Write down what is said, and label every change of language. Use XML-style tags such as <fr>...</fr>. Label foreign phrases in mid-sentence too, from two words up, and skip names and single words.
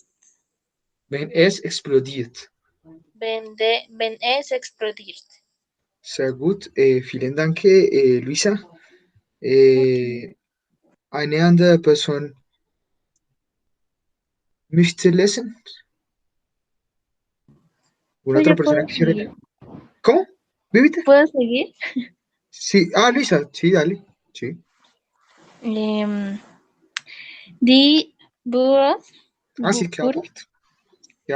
<de>wenn es explodiert. Wenn es explodiert. Sehr gut, vielen Dank, Luisa. Eine andere Person möchte lesen.</de> <es>¿Una otra persona quisiera leer? ¿Cómo? ¿Viviste? ¿Puedo seguir? Sí, Luisa, sí, dale. Sí.</es> <de>Die Büros,</de> <es>Sí, claro.</es> <de>Ja.</de>